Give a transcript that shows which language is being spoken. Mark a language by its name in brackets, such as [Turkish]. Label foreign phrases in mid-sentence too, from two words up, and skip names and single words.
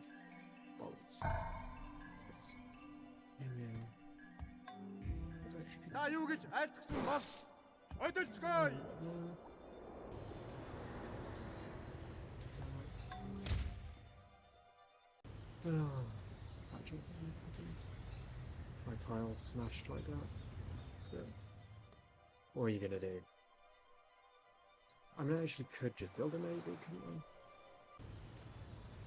[English] Bolts. [Mongolian] та юу гэж айлтгсан бол өдөлцгөөе. [English] My tile's smashed like that. Yeah. What are you gonna do? I mean, I actually could just build a maybe, couldn't I?